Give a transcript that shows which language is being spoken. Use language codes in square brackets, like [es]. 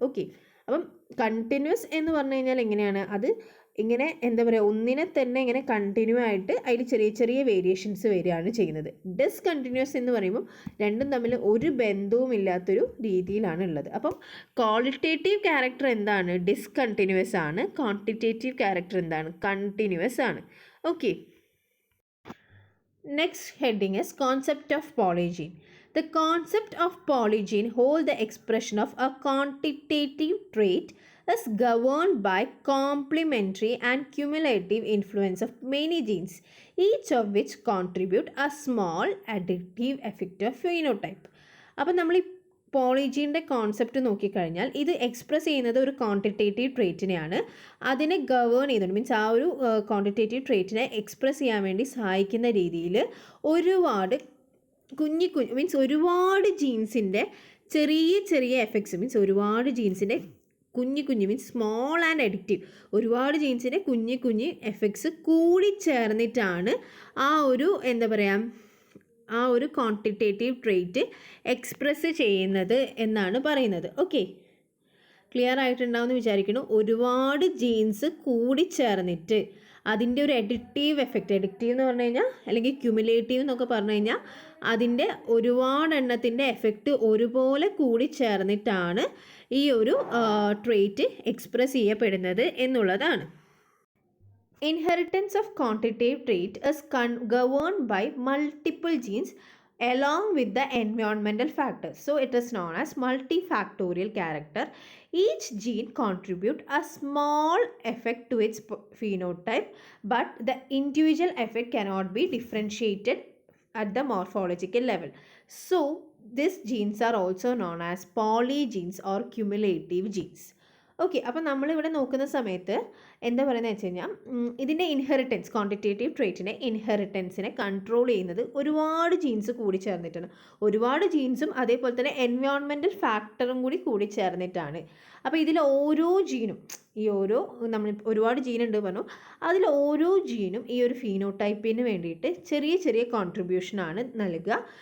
[ml] Okay, അപ്പം continuous എന്ന് പറഞ്ഞു കഴിഞ്ഞാൽ എങ്ങനെയാണ്? അത് ഇങ്ങനെ എന്താ പറയുക, ഒന്നിനെ തന്നെ ഇങ്ങനെ കണ്ടിന്യൂ ആയിട്ട് അതിൽ ചെറിയ ചെറിയ വേരിയേഷൻസ് വരികയാണ് ചെയ്യുന്നത്. ഡിസ്കണ്ടിന്യൂസ് എന്ന് പറയുമ്പോൾ രണ്ടും തമ്മിൽ ഒരു ബന്ധവും ഇല്ലാത്തൊരു രീതിയിലാണ് ഉള്ളത്. അപ്പം ക്വാളിറ്റേറ്റീവ് ക്യാരക്ടർ എന്താണ്? ഡിസ്കണ്ടിന്യൂസ് ആണ്. ക്വാണ്ടിറ്റേറ്റീവ് ക്യാരക്ടർ എന്താണ്? കണ്ടിന്യൂസ് ആണ്. [en] Okay, next heading is concept of polygene. The concept of polygene hold the expression of a quantitative trait is governed by complementary and cumulative influence of many genes, each of which contribute a small additive effect of phenotype. [ml] അപ്പോൾ നമ്മൾ ഈ പോളിജീൻ്റെ concept നോക്കിക്കഴിഞ്ഞാൽ ഇത് express ചെയ്യുന്നത് ഒരു quantitative ട്രേറ്റിനെയാണ്. അതിനെ govern ചെയ്യുന്നുണ്ട്. Means ആ ഒരു ക്വാണ്ടിറ്റേറ്റീവ് ട്രേറ്റിനെ എക്സ്പ്രസ് ചെയ്യാൻ വേണ്ടി സഹായിക്കുന്ന രീതിയിൽ ഒരുപാട് മീൻസ് ഒരുപാട് ജീൻസിൻ്റെ ചെറിയ ചെറിയ എഫക്ട്സ്, മീൻസ് ഒരുപാട് ജീൻസിൻ്റെ കുഞ്ഞ് മീൻസ് സ്മോൾ ആൻഡ് അഡിക്റ്റീവ്, ഒരുപാട് ജീൻസിൻ്റെ കുഞ്ഞ് എഫക്ട്സ് കൂടി ചേർന്നിട്ടാണ് ആ ഒരു എന്താ പറയുക, ആ ഒരു ക്വാണ്ടിറ്റേറ്റീവ് ട്രേറ്റ് എക്സ്പ്രസ് ചെയ്യുന്നത് എന്നാണ് പറയുന്നത്. ഓക്കെ, ക്ലിയർ ആയിട്ടുണ്ടാവുമെന്ന് വിചാരിക്കുന്നു. ഒരുപാട് ജീൻസ് കൂടി ചേർന്നിട്ട് അതിൻ്റെ ഒരു അഡിക്റ്റീവ് എഫക്റ്റ്, അഡിക്റ്റീവ് എന്ന് പറഞ്ഞു കഴിഞ്ഞാൽ അല്ലെങ്കിൽ ക്യുമുലേറ്റീവ് എന്നൊക്കെ പറഞ്ഞു കഴിഞ്ഞാൽ അതിൻ്റെ ഒരുപാട് എണ്ണത്തിൻ്റെ എഫക്റ്റ് ഒരുപോലെ കൂടി ചേർന്നിട്ടാണ് ഈ ഒരു ട്രേറ്റ് എക്സ്പ്രസ് ചെയ്യപ്പെടുന്നത് എന്നുള്ളതാണ്. [en] Inheritance of quantitative trait is governed by multiple genes along with the environmental factors. So it is known as multifactorial character. Each gene contribute a small effect to its phenotype, but the individual effect cannot be differentiated at the morphological level. So these genes are also known as polygenes or cumulative genes. [ml] Okay, അപ്പോൾ നമ്മളിവിടെ നോക്കുന്ന സമയത്ത് എന്താ പറയുന്നത് വെച്ച് കഴിഞ്ഞാൽ ഇതിൻ്റെ inheritance, quantitative ട്രേറ്റിൻ്റെ ഇൻഹെറിറ്റൻസിനെ control ചെയ്യുന്നത് ഒരുപാട് ജീൻസ് കൂടി ചേർന്നിട്ടാണ്. ഒരുപാട് ജീൻസും അതേപോലെ തന്നെ എൻവയോൺമെൻറ്റൽ ഫാക്ടറും കൂടി ചേർന്നിട്ടാണ്. അപ്പോൾ ഇതിൽ ഓരോ ജീനും നമ്മൾ ഒരുപാട് ജീനുണ്ട് പറഞ്ഞു, അതിൽ ഓരോ ജീനും ഈ ഒരു ഫീനോടൈപ്പിന് വേണ്ടിയിട്ട് ചെറിയ ചെറിയ കോൺട്രിബ്യൂഷനാണ് നൽകുക.